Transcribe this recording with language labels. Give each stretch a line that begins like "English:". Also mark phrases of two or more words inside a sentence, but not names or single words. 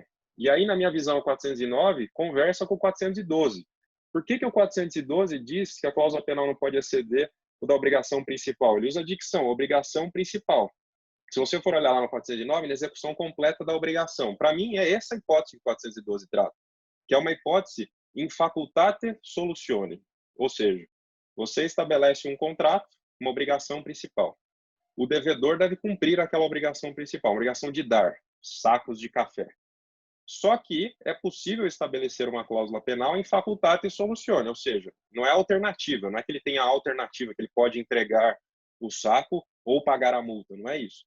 Portuguese: E aí, na minha visão, o 409 conversa com o 412. Por que o 412 diz que a cláusula penal não pode exceder o da obrigação principal? Ele usa a dicção, obrigação principal. Se você for olhar lá no 409, inexecução completa da obrigação. Para mim, é essa a hipótese que o 412 trata, que é uma hipótese
Latin: in facultate solutione.
Portuguese: Ou seja, você estabelece um contrato, uma obrigação principal. O devedor deve cumprir aquela obrigação principal, a obrigação de dar sacos de café. Só que é possível estabelecer uma cláusula penal em
Latin: facultate solutione,
Portuguese: ou seja, não é alternativa, não é que ele tenha a alternativa, que ele pode entregar o saco ou pagar a multa, não é isso.